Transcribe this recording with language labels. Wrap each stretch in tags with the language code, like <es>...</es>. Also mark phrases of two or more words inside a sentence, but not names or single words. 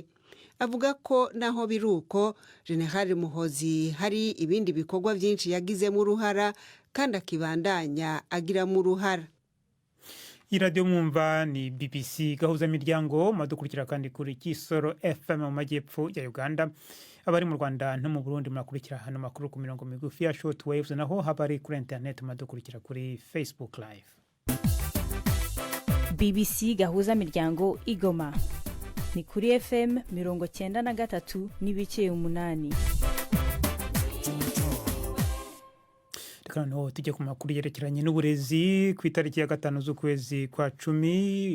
<rn>Avuga ko naho biruko General Muhozi hari ibindi bikorwa byinshi yagizemo uruhara kandi akibandanya agiramo uruhara. iradiyo mwumva ni BBC gahuza miryango madukurikira kandi kuri Kisoro FM mu majyepfo ya Uganda. Abari mu Rwanda no mu Burundi murakurikira hano makuru ku mirongo migufi ya</rn> <en>short waves,</en> <rn>naho habari kuri internet madukurikira kuri Facebook live. BBC gahuza miryango Igoma ni kuri FM 93 n'ibice 8. Tukano tujye ku makuru yerekeranye n'uburezi ku itariki ya 5 z'ukwezi kwa 10.</rn>